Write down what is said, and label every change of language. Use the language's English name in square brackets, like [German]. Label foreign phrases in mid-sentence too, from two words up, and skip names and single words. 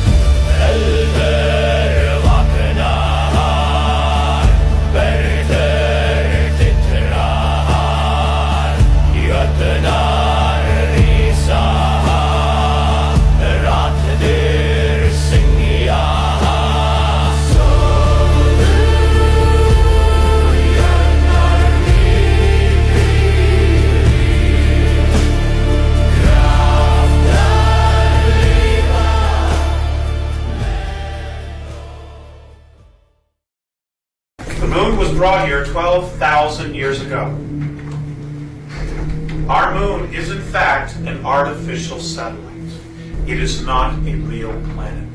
[Icelandic] Eldur vaknar, verður titrar, jötnar rísa, raddir syngja. Sofðu nú, jötnar miklir, kraftar lífa. [English] The moon was brought here 12,000 years ago. Our moon is in fact an artificial satellite. It is not a real planet.